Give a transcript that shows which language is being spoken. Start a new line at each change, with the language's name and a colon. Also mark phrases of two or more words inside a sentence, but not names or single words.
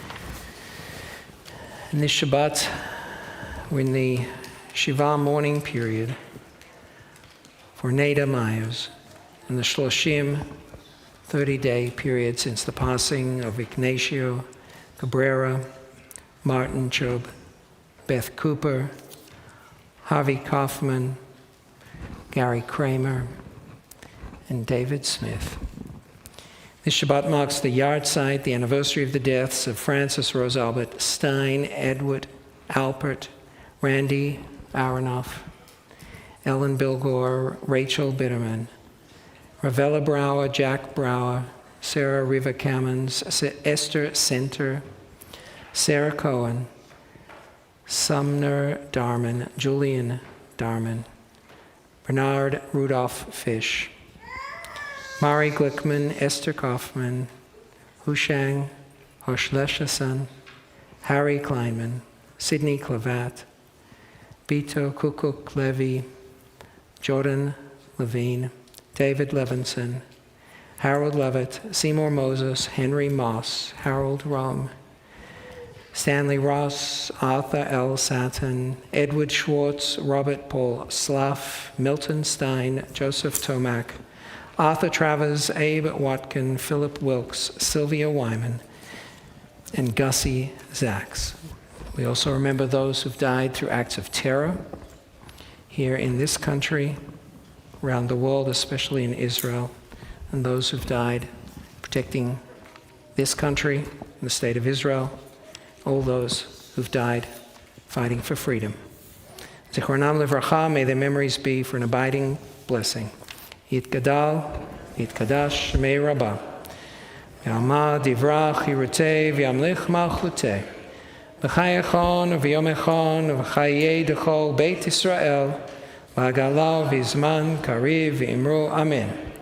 English: In this Shabbat, we're in the Shiva mourning period for Neda Myers and the Shloshim 30-day period since the passing of Ignacio Cabrera, Martin Job, Beth Cooper, Harvey Kaufman, Gary Kramer, and David Smith. This Shabbat marks the yahrzeit, the anniversary of the deaths of Francis Rose Albert Stein, Edward Alpert, Randy Aronoff, Ellen Bilgore, Rachel Bitterman, Ravella Brower, Jack Brower, Sarah Riva Cammons, Esther Center, Sarah Cohen, Sumner Darman, Julian Darman, Bernard Rudolph Fish, Mari Glickman, Esther Kaufman, Hushang Hoshleshasan, Harry Kleinman, Sidney Clavat, Bito Kukuk Levy, Jordan Levine, David Levinson, Harold Levitt, Seymour Moses, Henry Moss, Harold Rum, Stanley Ross, Arthur L. Satin, Edward Schwartz, Robert Paul Slaff, Milton Stein, Joseph Tomac, Arthur Travers, Abe Watkin, Philip Wilkes, Sylvia Wyman, and Gussie Zaks. We also remember those who've died through acts of terror here in this country, around the world, especially in Israel, and those who've died protecting this country and the state of Israel, all those who've died fighting for freedom.
Hebrew: זכרונם לברכה,
English: may their memories be for an abiding blessing.
Aramaic: יתגדל ויתקדש שמיה רבא. בעלמא די ברא כרעותה וימליך מלכותה. בחייכון וביומיכון ובחיי דכל בית ישראל, בעגלא ובזמן קריב ואמרו אמן.